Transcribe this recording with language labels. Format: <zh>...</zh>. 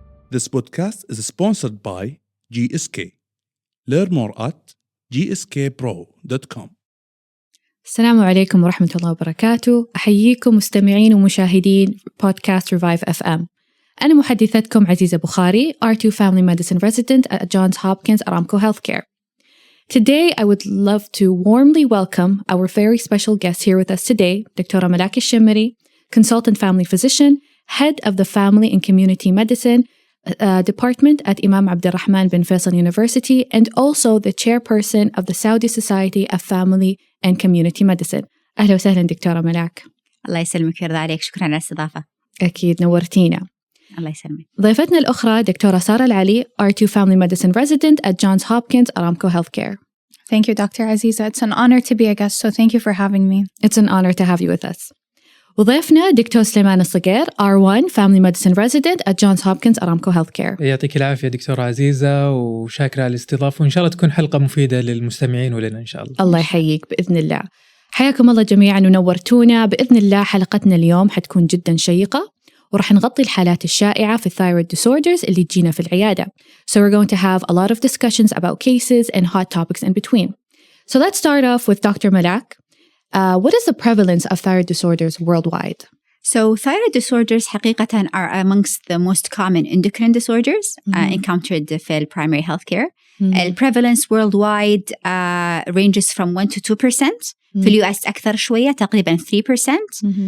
<en>This podcast is sponsored by GSK. Learn more at gskpro.com.</en> <ar>السلام عليكم ورحمة الله وبركاته. أحييكم مستمعين ومشاهدين بودكاست ReviveFM. أنا محدثتكم</ar> <en>عزيزة بخاري, R2 Family Medicine Resident at Johns Hopkins Aramco Healthcare. Today, I would love to warmly welcome our very special guest here with us today, الدكتورة ملاك الشمري, Consultant Family Physician, Head of the Family and Community Medicine Department at Imam Abdurrahman bin Faisal University, and also the Chairperson of the Saudi Society of Family and Community Medicine.</en> <ar>أهلا وسهلا دكتورة ملاك. الله يسلمك ويرضى عليك. شكرا على الاستضافة. أكيد نورتينا. الله يسلمك. ضيفتنا الأخرى</ar> <en>دكتورة سارة العلي, R2 Family Medicine Resident at Johns Hopkins Aramco Healthcare. Thank you, Dr. Aziza. It's an honor to be a guest, so thank you for having me. It's an honor to have you with us.</en> <ar>وضيفنا دكتور</ar> <en>سليمان الصقير, R1 Family Medicine Resident at Johns Hopkins Aramco Healthcare.</en> <ar>يعطيك العافية دكتورة عزيزة, وشاكرة على الاستضافة, وإن شاء الله تكون حلقة مفيدة للمستمعين ولنا إن شاء الله. الله يحييك بإذن الله. حياكم الله جميعا ونورتونا. بإذن الله حلقتنا اليوم حتكون جدا شيقة, ورح نغطي الحالات الشائعة في thyroid disorders اللي تجينا في العيادة.</ar> <en>So we're going to have a lot of discussions about cases and hot topics in between. So let's start off with Dr. Malak. What is the prevalence of thyroid disorders worldwide? So thyroid disorders حقيقة are amongst the most common endocrine disorders encountered في primary healthcare. The prevalence worldwide ranges from 1 to 2%.</en> <ar>في الUS أكثر شوية, تقريبا 3%.</ar>